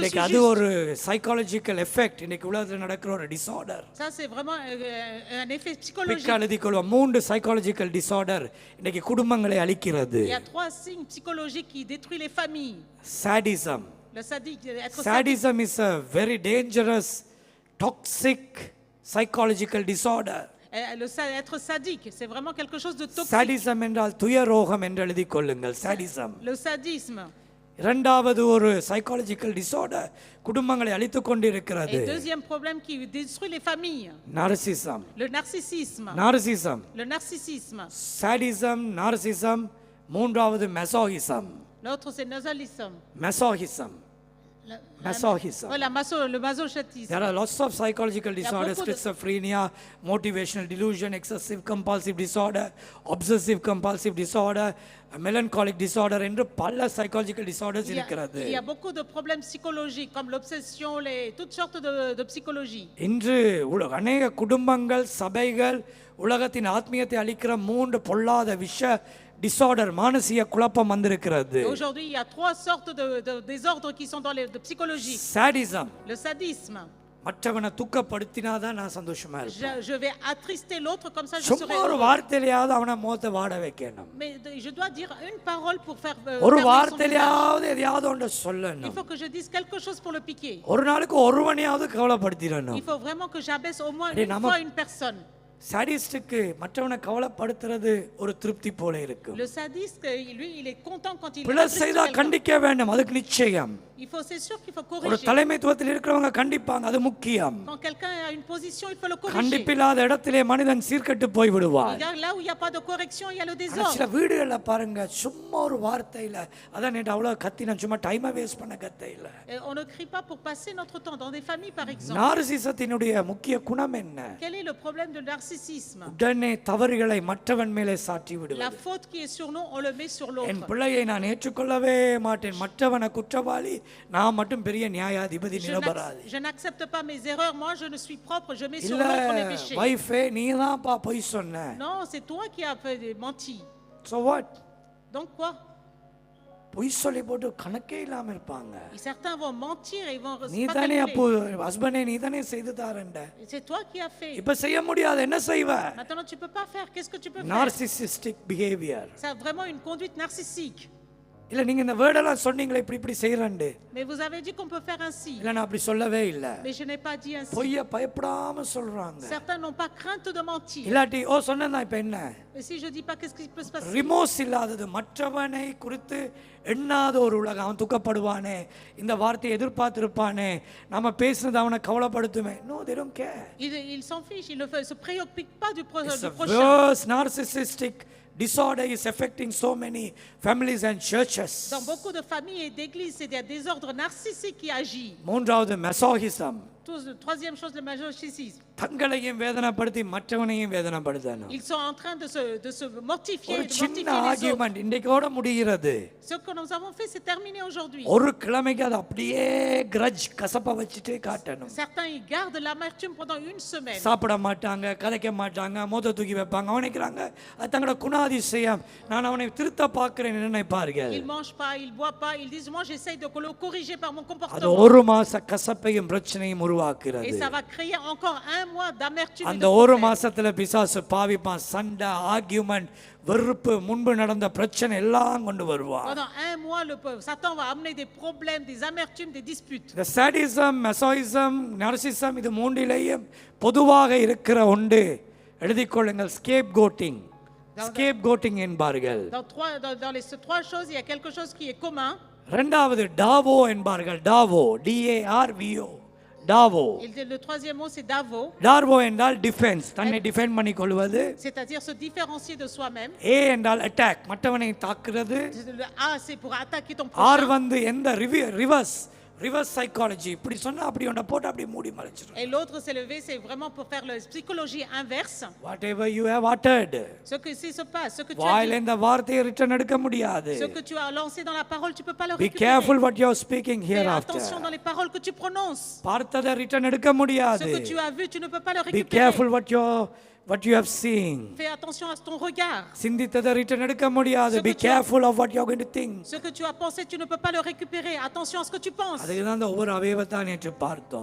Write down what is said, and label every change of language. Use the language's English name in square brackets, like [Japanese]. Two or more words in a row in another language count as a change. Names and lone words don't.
[Tamil] இன்னைக்கு அது [French] juste. [English] ஒரு psychological effect. [Tamil] இன்னைக்கு உலகத்தில் நடக்கிற ஒரு டிசார்டர். [French] Ça, c'est vraiment un effet psychologique. [Tamil] பிற்காலத்தில் கொள்வோம் 3 [English] psychological disorder [Tamil] இன்னைக்கு குடும்பங்களை அழிக்கிறது. [French] Il y a 3 signes psychologiques qui détruisent les familles. Sadism. Le sadique, être sadique. [English] Sadism is a very dangerous, toxic psychological disorder. [French] Être sadique, c'est vraiment quelque chose de toxique. [Tamil] Sadism என்றால் துயரோகம் என்று எழுதிக் கொள்ளுங்கள். Sadism. [French] Le sadisme. [Tamil] இரண்டாவது ஒரு [English] psychological disorder [Tamil] குடும்பங்களை அழித்துக் கொண்டிருக்கிறது. [French] Et deuxième problème qui détruit les familles. Narcissism. Le narcissisme. Narcissism. Le narcissisme. [English] Sadism, narcissism. மூன்றாவது masochism. [French] L'autre, c'est nasalisme. [English] Masochism. Masochism. [French] Voilà, le masochisme. [English] There are lots of psychological disorders: [French] beaucoup de- [English] schizophrenia, motivational delusion, excessive compulsive disorder, obsessive compulsive disorder, melancholic disorder [Tamil] என்று பல [English] psychological disorders இருக்கிறது. [French] Il y a beaucoup de problèmes psychologiques comme l'obsession, toutes sortes de psychologie. [Tamil] இன்று அநேக குடும்பங்கள், சபைகள் உலகத்தின் ஆத்மீயத்தை அளிக்கிற 3 பொல்லாத விஷ டிசார்டர், மானசீக குழப்பம் வந்திருக்கிறது. [French] Et aujourd'hui, il y a 3 sortes de désordres qui sont dans de psychologie. Sadism. Le sadisme. [Tamil] மற்றவனை துக்கப்படுத்தினாதான் நான் சந்தோஷமா இருப்பேன். [French] Je vais attrister l'autre, comme ça je [Tamil] சும்மா [French] serai [Tamil] ஒரு [French] heureux. [Tamil] வார்த்தையிலையாவது அவனை மோத்த வாட வைக்கணும். [French] Mais je dois dire une parole pour faire [Tamil] ஒரு [French] fermer son visage. [Tamil] வார்த்தையிலையாவது எதையாவது ஒன்று [French] Il [Tamil] சொல்லணும். [French] faut que je dise quelque chose pour le piquer. [Tamil] ஒரு நாளுக்கு ஒருவனையாவது கவலைப்படுத்திடணும். [French] Il faut vraiment que j'abaisse au moins Allez, une nama- fois une personne. [Tamil] சாடிஸ்டுக்கு மற்றவனை கவலைப்படுத்துறது ஒரு திருப்தி போல இருக்கும். [French] Le sadiste, lui, il est content quand il [Tamil] பிழை [French] attriste [Tamil] செய்தா [French] quelqu'un. [Tamil] கண்டிக்க வேண்டும், அதுக்கு நிச்சயம். [French] C'est sûr qu'il faut [Tamil] ஒரு [French] corriger. [Tamil] தலைமைத்துவத்தில் இருக்கிறவங்க கண்டிப்பாங்க, அது முக்கியம். [French] Quand quelqu'un a une position, il faut le corriger. [Tamil] கண்டிப்பில்லாத இடத்திலே மனிதன் சீர்கெட்டு போய் விடுவார். [French] Regarde, là où il n'y a pas de correction, il y a le [Tamil] ஆனா சில [French] désordre. [Tamil] வீடுகள்ல பாருங்க, சும்மா ஒரு வார்த்தையில அதான் நேற்று அவ்வளவு கத்தின, சும்மா [English] time waste [Tamil] பண்ண கத்தையில. [French] Et on ne crie pas pour passer notre temps dans des familles, par exemple. [Tamil] நார்சிசத்தினுடைய முக்கிய குணம் என்ன? [French] Quel est le problème de narcissisme? [Tamil] உடனே தவறுகளை மற்றவன் மேலே சாட்டி [French] La [Tamil] விடுவது. [French] faute qui est sur nous, on le met sur [Tamil] என் [French] l'autre. [Tamil] பிள்ளையை நான் ஏற்றுக்கொள்ளவே மாட்டேன், மற்றவனை குற்றவாளி, நான் மட்டும் பெரிய நியாயாதிபதி நிரபராதி. [French] Je n'accepte pas mes erreurs, moi je ne suis propre, je mets sur [Tamil] இல்ல [French] l'autre mes péchés. [Tamil] வைஃபே, நீதான்ப்பா பொய் சொன்ன. [French] Non, c'est toi qui as menti. [English] So what? [French] Donc quoi? [Tamil] பொய் சொல்லி போட்டு கணக்கே இல்லாம இருப்பாங்க. [French] Et certains vont mentir et ils vont [Tamil] நீ [French] pas [Tamil] தானே [French] calculer. [Tamil] அப்போ ஹஸ்பண்டே நீ தானே செய்து தாரண்ட, [French] C'est toi qui as fait. [Tamil] இப்ப செய்ய முடியாது என்ன செய்வ? [French] Maintenant, tu peux pas faire. Qu'est-ce que tu peux faire? [English] narcissistic behavior. [French] C'est vraiment une conduite narcissique. [Tamil] இல்ல நீங்க இந்த வேர்டெல்லாம் சொன்னீங்களே இப்படி இப்படி செய்யறேன்டு. [French] Mais vous avez dit qu'on peut faire ainsi. [Tamil] இல்ல நான் அப்படி சொல்லவே இல்ல. [French] Mais je n'ai pas dit ainsi. [Tamil] பொய்ய பயப்படாம சொல்றாங்க. [French] Certains n'ont pas crainte de mentir. [Tamil] இல்லாட்டி ஓ சொன்னதா இப்ப என்ன? Et si je dis pas, qu'est-ce qui peut se passer? ரிமோர்ஸ் இல்லாதது, மற்றவனை குறித்து எண்ணாத ஒரு உலகம். அவன் துக்கப்படுவானே, இந்த வார்த்தையை எதிர்பார்த்திருப்பானே, நம்ம பேசுனது அவனை கவலைப்படுத்துமே. [English] No, they don't care. [French] Ils s'en fichent, ils ne se préoccupent pas du [English] It's a [French] prochain. [English] worse narcissistic disorder is affecting so many families and churches. [French] Dans beaucoup de familles et d'églises, c'est des désordres narcissiques qui agissent. [Tamil] மூன்றாவது masochism. [French] Troisième chose, le masochisme. [Tamil] தங்களையும் வேதனைப்படுத்தி மற்றவனையும் வேதனைப்படுத்தணும். [French] Ils sont en train de se mortifier, [Tamil] ஒரு [French] de [Tamil] சின்ன [French] mortifier les autres. [Tamil] ஆர்கியூமெண்ட் இன்னைக்கோட முடிகிறது. [French] Ce que nous avons fait, c'est terminé aujourd'hui. [Tamil] ஒரு கிழமைக்கு அது அப்படியே grudge கசப்ப வச்சிட்டே காட்டணும். [French] Certains, ils gardent l'amertume pendant une semaine. [Tamil] சாப்பிட மாட்டாங்க, கதைக்க மாட்டாங்க, மோத தூக்கி வைப்பாங்க. அவன் நினைக்கிறாங்க அது தங்களோட குணாதிசயம், நான் அவனை திருத்த பார்க்கிறேன் நினைப்பார்கள். [French] Ils mangent pas, ils boivent pas, ils disent moi j'essaye de le corriger par mon [Tamil] அது [French] comportement. [Tamil] ஒரு மாச கசப்பையும் பிரச்சனையும் [French] Et [Tamil] உருவாக்குறது. [French] ça va créer encore un mois d'amertume et [Tamil] அந்த [French] de [Tamil] ஒரு [French] problème. [Tamil] மாசத்துல பிசாசு பாவிப்பான். சண்டை, ஆர்கியூமெண்ட், வெறுப்பு, முன்பு நடந்த பிரச்சனை எல்லாம் கொண்டு வருவான். [French] Pendant un mois, Satan va amener des problèmes, des amertumes, des disputes. [Tamil] இந்த [English] sadism, masochism, narcissism [Tamil] இது மூன்றிலேயும் பொதுவாக இருக்கிற ஒன்று எழுதிக்கொள்ளுங்கள். [English] scape goating. scape goating [Tamil] என்பார்கள். [French] Dans les trois choses, il y a quelque chose qui est commun. [Tamil] இரண்டாவது டாவோ என்பார்கள். டாவோ, DARVO, டாவோ. [French] Le troisième mot, c'est Davo, [Tamil] டார்வோ என்றால் டிஃபென்ஸ், தன்னை டிஃபெண்ட் பண்ணி கொள்வது. [French] c'est-à-dire se différencier de soi-même. [Tamil] ஏ என்றால் அட்டாக், மற்றவனை தாக்குறது. [French] Le A, c'est pour attaquer ton [Tamil] ஆர் [French] prochain. [Tamil] வந்து எந்த [English] reverse psychology, [Tamil] இப்படி சொன்னா அப்படி ஒன்றை போட்டு அப்படி மூடி மறைச்சிடும். [French] Et l'autre, c'est le V, c'est vraiment pour faire la psychologie inverse. [English] Whatever you have uttered, [French] Ce que si se passe, ce que tu as [Tamil] வாயில [French] dit, [Tamil] இந்த வார்த்தையை ரிட்டர்ன் எடுக்க முடியாது. [French] ce que tu as lancé dans la parole, tu peux pas le [English] Be [French] récupérer. [English] careful what you are speaking [French] Fais [English] hereafter. [French] attention dans les paroles que tu prononces. [Tamil] பார்த்ததை ரிட்டர்ன் எடுக்க [French] Ce [Tamil] முடியாது. [French] que tu as vu, tu ne peux pas le [English] Be [French] récupérer. [English] careful what you have seen. [French] Fais attention à ton regard. [Tamil] சிந்தித்ததை ரிட்டர்ன் எடுக்க முடியாது. [French] Ce que [English] Be [French] tu as- [English] careful of what you are going to think. [French] Ce que tu as pensé, tu ne peux pas le récupérer. Attention à ce que tu penses. [Tamil] அதுக்கு தான் அந்த ஒவ்வொரு அவயவத்தை நேற்று பார்த்தோம்.